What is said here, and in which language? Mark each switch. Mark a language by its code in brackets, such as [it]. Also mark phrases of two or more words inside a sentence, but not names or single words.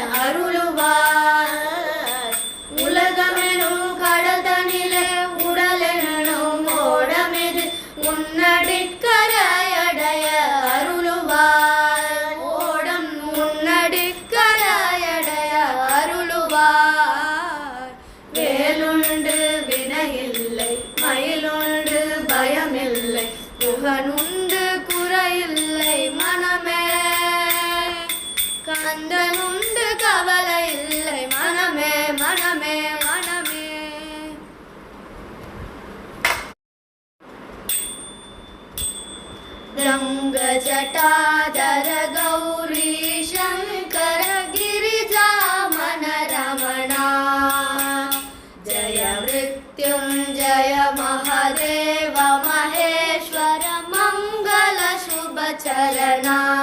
[ta] அருளுவார் உலகமெனும் கடல் தனிலே உடல் என்னும் ஓடமிது உன்னடிக்கரையடைய அருளுவார் ஓடம் உன்னடிக்கரையடைய அருளுவார் வேலுண்டு வினையில்லை பயமில்லை குகனுண்டு குறையில்லை மனமே கந்தனுண்டு கவலை இல்லை மனமே மனமே மனமே. [sa] रंग जटाधर गौरी शंकर गिरिजा मन रमणा जय मृत्युंजय महादेव महेश्वर मंगल शुभ चरणा